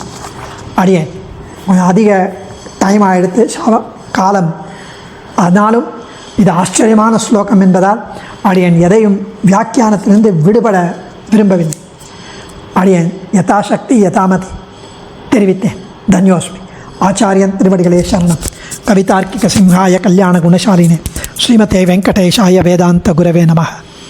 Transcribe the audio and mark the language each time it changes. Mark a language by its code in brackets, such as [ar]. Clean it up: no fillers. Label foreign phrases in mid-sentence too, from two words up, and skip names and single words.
[ta] அடியே அதிக டைம் ஆகிடுத்து காலம், ஆனாலும் இது ஆச்சரியமான ஸ்லோகம் என்பதால் அடியன் எதையும் வியாக்கியானத்திலிருந்து விடுபட விரும்பவில்லை. அடியன் [sa] यथाशक्ति यथामति [ta] தெரிவித்தேன். தன்யோஸ்மி. ஆச்சாரியன் திருவடிகளே சரணம். [sa] कवितार्किक सिंहाय कल्याण गुणशालिने श्रीमते वेङ्कटेशाय वेदान्त गुरवे नमः.